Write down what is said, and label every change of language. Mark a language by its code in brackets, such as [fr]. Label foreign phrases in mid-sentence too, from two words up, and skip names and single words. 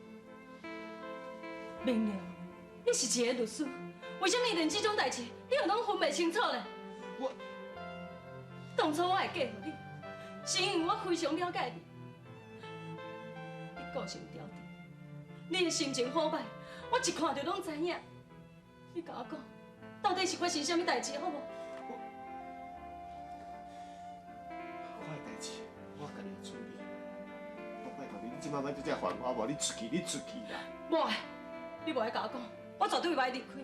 [nan] 明了，你是一个律师，为什么连这种代志你又拢分袂清楚呢？我当初我会嫁予你，是因为我非常了解你。你个性刁滴，你的心情好歹，我一看就拢知影。你甲我讲，到底是发生什么代志，好无？我的代志，我家己处理。我拜托你，你即摆莫再这烦我，无你出去，你出去啦！无爱，你无爱甲我讲，我绝对袂离开。